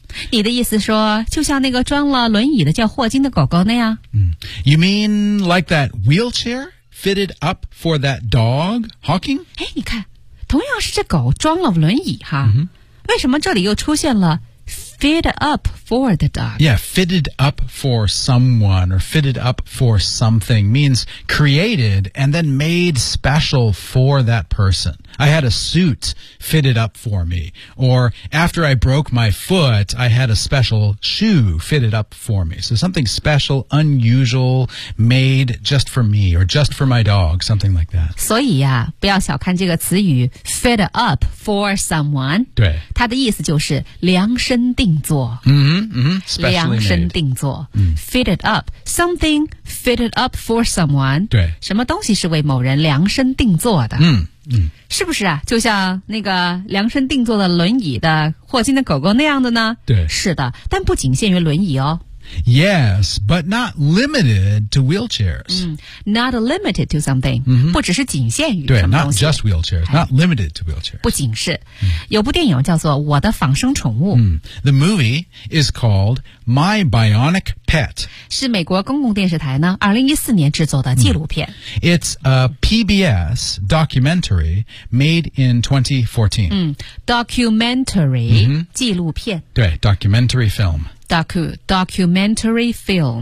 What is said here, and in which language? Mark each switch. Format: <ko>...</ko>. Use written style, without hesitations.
<zh>你的意思说就像那个装了轮椅的叫霍金的狗狗那样？</zh> <en>嗯、mm.，You mean like that wheelchair？ Fitted up for that dog, Hawking?</en> <zh>哎，你看，同样是这狗装了轮椅哈、 mm-hmm. 为什么这里又出现了</zh> <en>fitted up for the dog? Yeah, fitted up for someone or fitted up for something means created and then made special for that person. I had a suit fitted up for me. Or after I broke my foot, I had a special shoe fitted up for me. So something special, unusual, made just for me or just for my dog, something like that.</en> <zh>所以啊，不要小看这个词语</zh> <en>fit up for someone.</en> <zh>对。它的意思就是量身定做。嗯、mm-hmm, 嗯、mm-hmm, 量身定做。嗯、</zh> <en>fitted up. Something fitted up for someone.</en> <zh>对。什么东西是为某人量身定做的。嗯。嗯，是不是啊？就像那个量身定做的轮椅的霍金的狗狗那样的呢？对，是的，但不仅限于轮椅哦。</zh> <en>Yes, but not limited to wheelchairs. 嗯 ，not limited to something，、 mm-hmm.</en> <zh>不只是仅限于什么东西。对</zh> <en>，not just wheelchairs,、哎、not limited to wheelchairs.</en> <zh>不仅是、有部电影叫做《我的仿生宠物》。</zh> <en>嗯 ，The movie is called My Bionic Pet.</en> <zh>是美国公共电视台呢，2014年制作的纪录片。嗯、</zh> <en>It's a PBS documentary made in 2014. 嗯 ，documentary、 mm-hmm.</en> <zh>纪录片。</zh> <en>对 ，documentary film. Documentary film、</en>